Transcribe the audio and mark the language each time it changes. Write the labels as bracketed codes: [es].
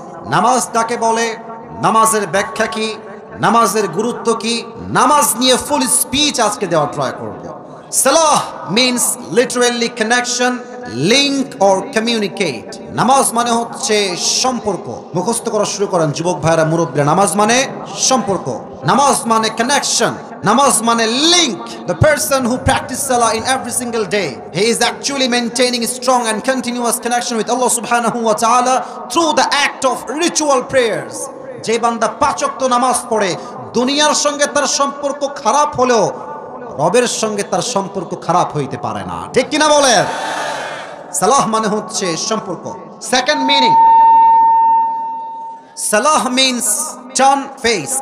[bn] নামাজ কাকে বলে, নামাজের ব্যাখ্যা কি, নামাজের গুরুত্ব কি, নামাজ নিয়ে ফুল স্পিচ আজকে দেওয়ার ট্রাই করব। [en] সালাহ means literally connection, link or communicate. [bn] নামাজ মানে হচ্ছে সম্পর্ক। মুখস্থ করা শুরু করেন যুবক ভাইরা, মুরব্বীরা। নামাজ মানে সম্পর্ক, নামাজ মানে কানেকশন, নামাজ মানে link. [en] The person who practices salah in every single day, he is actually maintaining a strong and continuous connection with Allah subhanahu wa ta'ala through the act of ritual prayers. [bn] যে বান্দা 5 ওয়াক্ত নামাজ পড়ে, দুনিয়ার সঙ্গে তার সম্পর্ক খারাপ হলেও রবের সঙ্গে তার সম্পর্ক খারাপ হইতে পারে না। ঠিক কিনা বলেন? সালাহ মানে হচ্ছে সম্পর্ক। [en] Second meaning, সালাহ means turn face.